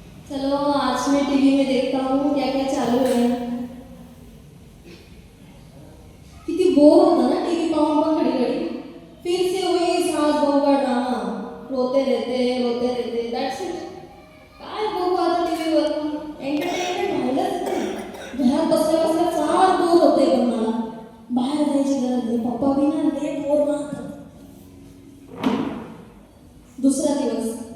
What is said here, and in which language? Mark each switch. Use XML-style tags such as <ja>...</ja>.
<hi>चलो, आज मैं टीवी में देखता हूँ क्या क्या चालू है.</hi> <mr>किती बोर होता ना टीवी पाहून पण घडी घडी.</mr> <hi>फिर से वही सास बहू का ड्रामा. रोते रहते</hi> <en>That's it.</en> <mr>काय बघू आता टीव्हीवर. एंटरटेनमेंट राहिलंच नाही. घरात बसल्या बसल्या फार बोर होते पण मला. बाहेर जायची गरज नाही. पप्पा बी ना लय बोर मारतात. दुसरा दिवस.</mr>